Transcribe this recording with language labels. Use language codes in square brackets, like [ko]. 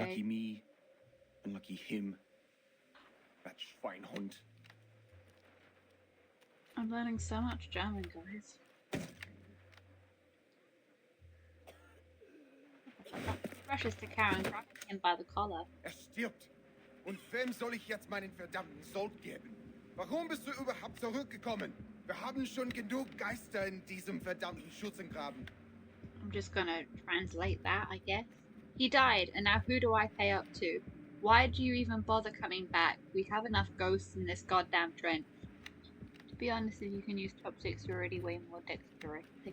[en] Lucky me. Unlucky him. That Schweinhund. I'm learning so much German, guys. Rushes to Karen, grabbing him by the collar. [de] Stirbt. Und wem soll ich jetzt meinen verdammten Sold geben? Warum bist du überhaupt zurückgekommen? Wir haben schon genug Geister in diesem verdammten Schützengraben. [en] I'm just gonna translate that, I guess. He died, and now who do I pay up to? Why do you even bother coming back? We have enough ghosts in this goddamn trench. To be honest, if you can use top 6, you're already way more dexterity.